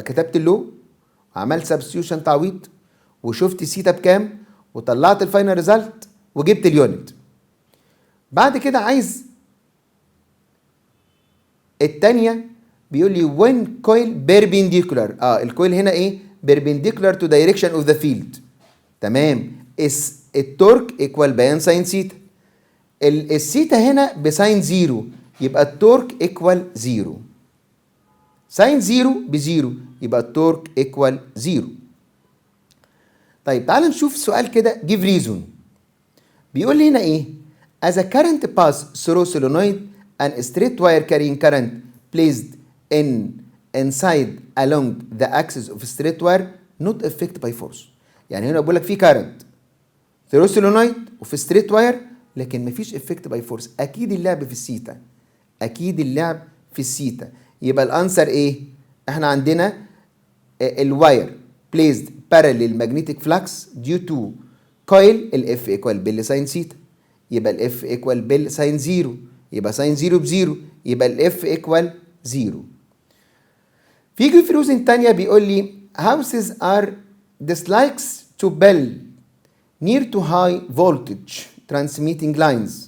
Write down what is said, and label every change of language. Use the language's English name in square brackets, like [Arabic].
[Arabic] يبقى كتبت اللو وعملت سبستيوشن تعويض وشفت سيتا بكام وطلعت الفاينل ريزلت وجبت اليونت. بعد كده عايز الثانيه، بيقول لي [English] when coil perpendicular. الكويل [Arabic] هنا ايه؟ [English] perpendicular to direction of the field. [Arabic] تمام. [English] التورك ايكوال بيان sine theta. الثيتا [Arabic] هنا [English] بساين 0 [Arabic] يبقى [English] التورك equal 0. Sine 0 ب0 [Arabic] يبقى [English] التورك ايكوال 0. [Arabic] طيب تعال نشوف سؤال كده [English] give reason. [Arabic] بيقول لي هنا ايه؟ [English] as a current pass through solenoid and straight wire carrying current placed inside along the axis of straight wire not affected by force. [Arabic] يعني هنا بقول لك في [English] current through solenoid [Arabic] وفي [English] straight wire [Arabic] لكن مفيش [English] effect by force. [Arabic] اكيد اللعب في الثيتا، اكيد اللعب في الثيتا. يبقى [English] الانسر ايه؟ [Arabic] احنا عندنا [English] الواير placed parallel magnetic flux due to coil الاف equal بال ساين ثيتا، يبقى الاف ايكوال بال ساين 0، يبقى ساين 0 ب0 يبقى الاف ايكوال 0. [Arabic] في [English] confusion [Arabic] تانية بيقول لي [English] houses are dislikes to build near to high voltage transmitting lines.